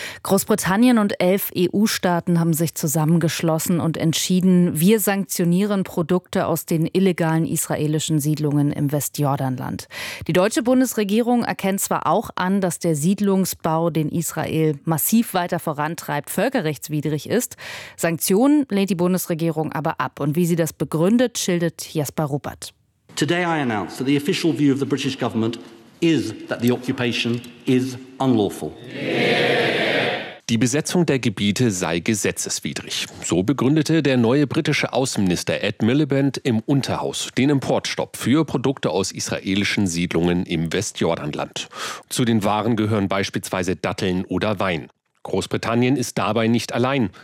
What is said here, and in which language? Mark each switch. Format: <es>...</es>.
<de>Großbritannien und 11 EU-Staaten haben sich zusammengeschlossen und entschieden, wir sanktionieren Produkte aus den illegalen israelischen Siedlungen im Westjordanland. Die deutsche Bundesregierung erkennt zwar auch an, dass der Siedlungsbau, den Israel massiv weiter vorantreibt, völkerrechtswidrig ist. Sanktionen lehnt die Bundesregierung aber ab. Und wie sie das begründet, schildert Jesper Ruppert.</de> <en>Today I announce that the official view of the British government is that the occupation is unlawful.</en> <de>Die Besetzung der Gebiete sei gesetzeswidrig. So begründete der neue britische Außenminister Ed Miliband im Unterhaus den Importstopp für Produkte aus israelischen Siedlungen im Westjordanland. Zu den Waren gehören beispielsweise Datteln oder Wein. Großbritannien ist dabei nicht allein.</de>